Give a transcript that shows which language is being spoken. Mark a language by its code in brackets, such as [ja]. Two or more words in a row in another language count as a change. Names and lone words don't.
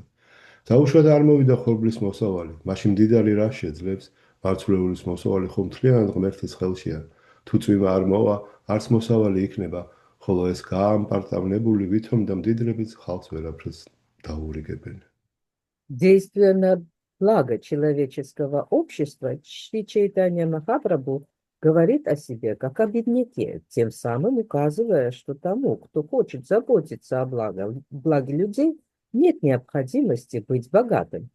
[ka] დაუშვათ არ მოვიდა ხორბლის მოსავალი, მაშინ მდიდარი რა შეძლებს? მარცვლეულის მოსავალი ხომ მთლიანად ღმერთის ხელშია. თუ წვიმა არ მოვა, არც მოსავალი იქნება, ხოლო ეს გაამპარტავნებული ვითომ და მდიდრებიც ხალხს ვერაფერს დაურიგებენ. [ru] Действуя на благо человеческого общества, Шри Чайтанья Махапрабху говорит о себе как о бедняке, тем самым указывая, что тому, кто хочет заботиться о благе людей, нет необходимости быть богатым.